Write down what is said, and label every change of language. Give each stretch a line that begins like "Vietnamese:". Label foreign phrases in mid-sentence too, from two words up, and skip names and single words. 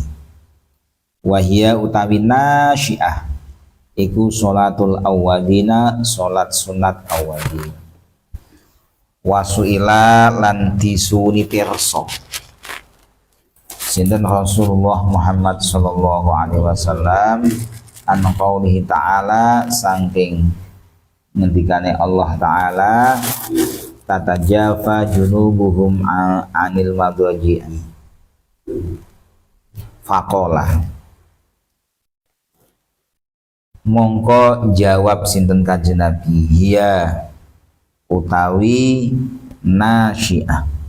Javanese: Wahia utawi nasyiah iku
Arabic: صلاة الأولين,
Javanese: salat sunat awwalin. Wasuila lan disuni pirsa sinten Rasulullah Muhammad
Arabic: صلى الله عليه وسلم عن قوله تعالى
Javanese: saking ngendikane Allah Ta'ala
Arabic: تتجافى جنوبهم عن المضاجع
Javanese: faqala mongko jawab sinten kanjeng Nabi hiya utawi nasyiah